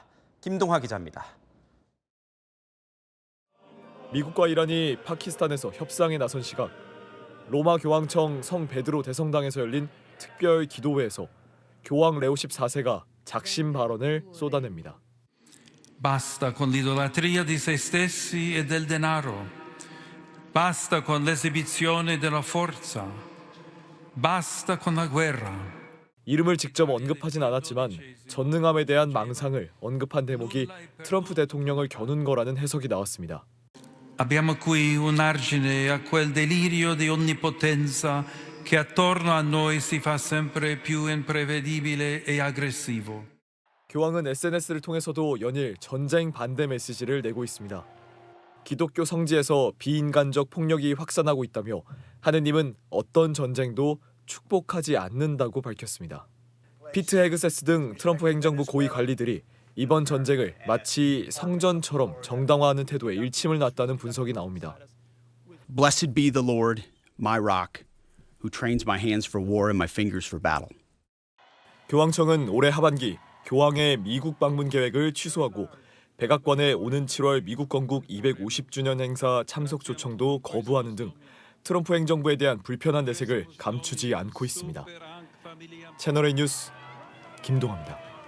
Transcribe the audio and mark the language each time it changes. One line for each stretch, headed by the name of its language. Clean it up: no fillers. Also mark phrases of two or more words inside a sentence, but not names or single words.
Korean: 김동하 기자입니다. 미국과 이란이 파키스탄에서 협상에 나선 시각, 로마 교황청 성 베드로 대성당에서 열린 특별 기도회에서 교황 레오 14세가 작심 발언을 쏟아냅니다.
Italian: Basta con l'idolatria di se stessi e del denaro. Basta con l'esibizione della forza. Basta con la guerra.
Korean: 이름을 직접 언급하진 않았지만 전능함에 대한 망상을 언급한 대목이 트럼프 대통령을 겨눈 거라는 해석이 나왔습니다.
Italian: Abbiamo qui un argine a quel delirio di onnipotenza che attorno a noi si fa sempre più imprevedibile e aggressivo.
Korean: 교황은 SNS를 통해서도 연일 전쟁 반대 메시지를 내고 있습니다. 기독교 성지에서 비인간적 폭력이 확산하고 있다며 하느님은 어떤 전쟁도 축복하지 않는다고 밝혔습니다. 피트 헤그세스 등 트럼프 행정부 고위 관리들이 이번 전쟁을 마치 성전처럼 정당화하는 태도에 일침을 놨다는 분석이 나옵니다.
English: Blessed be the Lord, my rock, who trains my hands for war and my fingers for battle.
Korean: 교황청은 올해 하반기 교황의 미국 방문 계획을 취소하고 백악관의 오는 7월 미국 건국 250주년 행사 참석 초청도 거부하는 등 트럼프 행정부에 대한 불편한 내색을 감추지 않고 있습니다. 채널A 뉴스 김동하입니다.